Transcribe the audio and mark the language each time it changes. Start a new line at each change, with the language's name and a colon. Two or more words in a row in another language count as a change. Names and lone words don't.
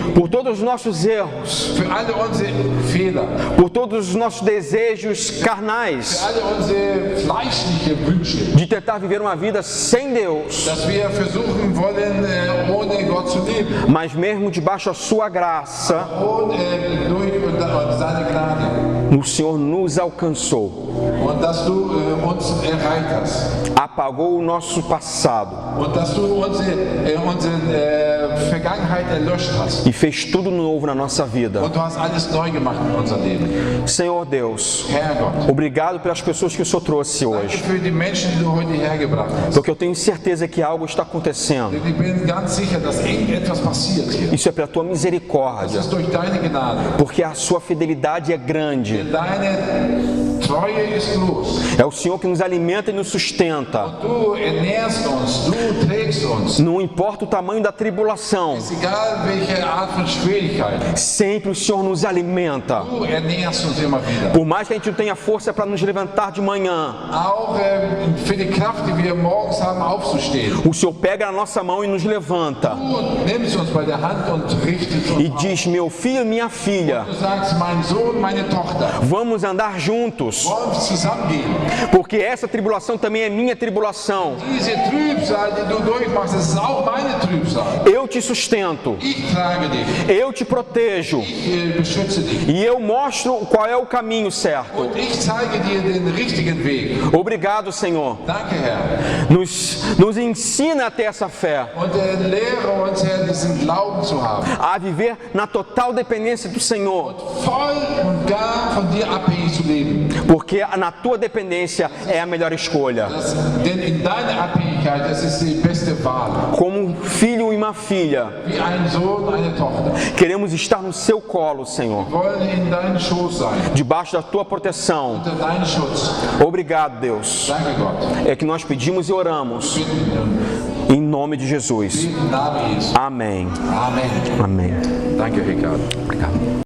Portuguese: por todos os nossos erros,
German: für alle unsere Fehler,
Portuguese: por todos os nossos desejos
German: für
Portuguese: carnais,
German: alle unsere fleischlichen Wünsche,
Portuguese: de tentar viver uma vida sem Deus,
German: dass wir versuchen wollen, ohne Gott zu leben.
Portuguese: mas mesmo debaixo da sua graça,
German: Und durch seine Gnade.
Portuguese: o Senhor nos alcançou,
German: Und dass du uns erreicht hast.
Portuguese: apagou o nosso passado
German: Und dass du unsere Vergangenheit erlöscht hast.
Portuguese: e fez tudo novo na nossa vida.
German: Und du hast alles neu gemacht in unser Leben.
Portuguese: Senhor Deus,
German: Herr Gott,
Portuguese: obrigado pelas pessoas que o Senhor trouxe
German: danke
Portuguese: hoje,
German: für die Menschen, die du heute hergebracht hast.
Portuguese: porque eu tenho certeza que algo está acontecendo.
German: Denn ich bin ganz sicher, dass irgendetwas passiert hier.
Portuguese: Isso é pela tua
German: Das
Portuguese: misericórdia,
German: ist durch deine Gnade.
Portuguese: porque a sua fidelidade é grande.
German: Deine Treue ist groß.
Portuguese: É o Senhor que nos alimenta e nos sustenta.
German: Du ernährst uns, du trägst uns.
Portuguese: Não importa o tamanho da tribulação,
German: Egal welche Art von Schwierigkeit,
Portuguese: sempre o Senhor nos alimenta.
German: du ernährst uns immer wieder.
Portuguese: Por mais que a gente não tenha força para nos levantar de manhã,
German: Auch für die Kraft, die wir morgens haben, aufzustehen.
Portuguese: o Senhor pega na nossa mão e nos levanta.
German: Du nimmst uns bei der Hand und richtest
Portuguese: E
German: uns auf.
Portuguese: diz, meu filho, minha filha,
German: Du sagst, mein Sohn, meine Tochter,
Portuguese: vamos andar juntos,
German: wollen wir zusammengehen.
Portuguese: porque essa tribulação também é minha tribulação.
German: Diese Trübsal, die du durchmachst, das ist auch meine Trübsal.
Portuguese: Eu te sustento,
German: Ich trage dich,
Portuguese: eu te protejo
German: ich beschütze dich.
Portuguese: e eu mostro qual é o caminho certo.
German: Und ich zeige dir den richtigen Weg.
Portuguese: Obrigado, Senhor.
German: Danke, Herr.
Portuguese: Nos ensina a ter essa fé,
German: Und lehre uns, Herr, diesen Glauben zu haben.
Portuguese: a viver na total dependência do Senhor,
German: Voll und gar von dir abhängig zu leben.
Portuguese: porque na tua dependência é a melhor escolha.
German: Denn in deiner Abhängigkeit, das ist die beste Wahl.
Portuguese: Como um filho e uma filha,
German: Wie ein Sohn, eine Tochter.
Portuguese: queremos estar no seu colo, Senhor,
German: Wir wollen in deinem Schoß sein.
Portuguese: debaixo da tua proteção.
German: Unter deinem Schutz.
Portuguese: Obrigado, Deus.
German: Danke, Gott.
Portuguese: É que nós pedimos e oramos
German: Bitten
Portuguese: em nome de Jesus.
German: im Namen Jesu.
Portuguese: Amém.
German: Amen.
Portuguese: Amém.
German: Danke, Ricardo.
Portuguese: Obrigado.